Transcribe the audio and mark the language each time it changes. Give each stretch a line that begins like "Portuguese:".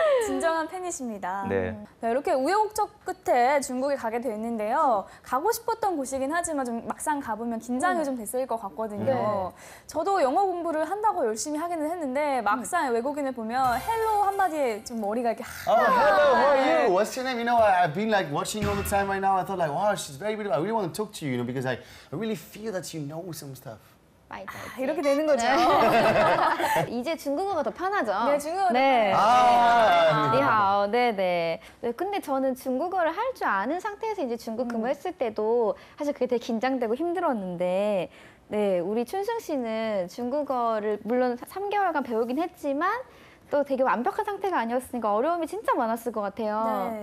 Korean: 진정한 팬이십니다. 네. 네, 이렇게 우여곡절 끝에 중국에 가게 됐는데요. 가고 싶었던 곳이긴 하지만 좀 막상 가보면 긴장이 좀 됐을 것 같거든요. 네. 저도 영어 공부를 한다고 열심히 하기는 했는데 막상 외국인을 보면 헬로 한마디에 좀 머리가 이렇게
English: Oh, hello, how are you? What's your name? You know, I've been like watching you all the time right now. I thought like, wow, she's very beautiful. I really want to talk to you, because I really feel that you know some stuff.
Korean: 이렇게 되는 거죠. 이제 중국어가 더 편하죠? 네, 중국어가 네. 아, 니하오, 네네. 네, 근데 저는 중국어를 할 줄 아는 상태에서 이제 중국 근무했을 때도 사실 그게 되게 긴장되고 힘들었는데, 네, 우리 춘승 씨는 중국어를 물론 3개월간 배우긴 했지만 또 되게 완벽한 상태가 아니었으니까 어려움이 진짜 많았을 것 같아요.